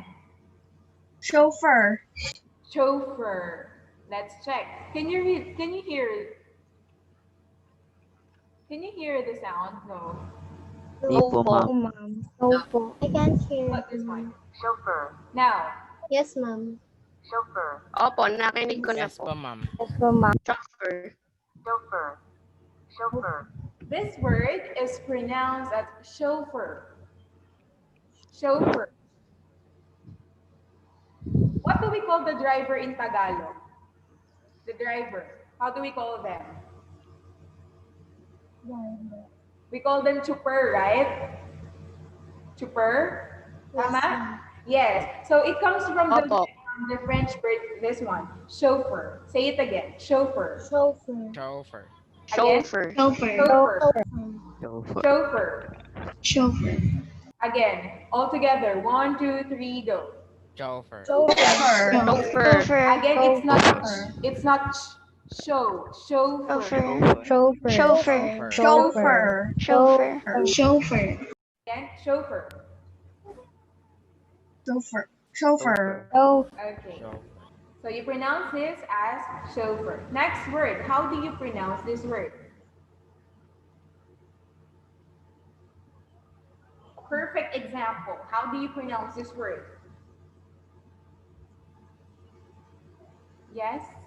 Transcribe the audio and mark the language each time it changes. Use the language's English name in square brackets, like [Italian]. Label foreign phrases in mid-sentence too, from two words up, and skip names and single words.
[English] Chauffeur. Chauffeur. Let's check. Can you hear? Can you hear the sound? No. Oh, ma'am. Opo. I can't hear. What this one? Chauffeur. Now, Yes, ma'am. [Filipino] Chauffeur. Opo, nakinig ko na [English] Yes po. po, ma'am. Yes, ma'am. Chauffeur. Chauffeur. Chauffeur. this word is pronounced as chauffeur. Chauffeur. What do we call the driver in Tagalog? The driver. How do we call them? We call them chuper, right? Chuper? Tama? Yes. So it comes from Opo. the French word, this one, chauffeur. Say it again, chauffeur. Chauffeur. Chauffeur. Again? Chauffeur. Chauffeur. Chauffeur. Chauffeur. Chauffeur. Again, all together. 1, 2, 3, go. Chauffeur. Chauffeur. Chauffeur. Again, it's not show. Chauffeur. Chauffeur. Chauffeur. Chauffeur. Chauffeur. Chauffeur. Chauffeur. Again, chauffeur. Chauffeur. Chauffeur. Chauffeur. Okay. Chauffeur. So So you pronounce this as chauffeur. Next word, how do you pronounce this word? Perfect example. How do you pronounce this word? Yes?